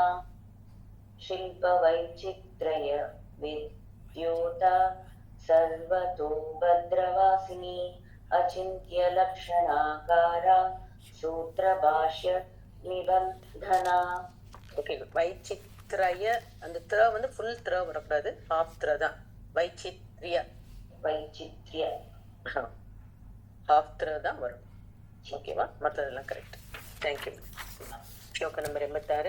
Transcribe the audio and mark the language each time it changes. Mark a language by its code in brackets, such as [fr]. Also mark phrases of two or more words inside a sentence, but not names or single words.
[sa] शिल्प वैचित्र्य विद्योता सर्वतो भद्रवासिनी अचिन्त्य लक्षणाकारा सूत्र भाष्य निबंधना. [ta] ஓகே, வைச்சித்ரய அந்த த்ர வந்து ஃபுல் த்ர வரக்கூடாது, ஹாஃப் த்ர தான். [sa] வைச்சித்ரிய वैचित्र्य [ta] ஹாஃப் த்ர தான் வரும். ஓகேவா? மற்றதெல்லாம் கரெக்ட். தேங்க்யூ. ஸ்லோக நம்பர் 86.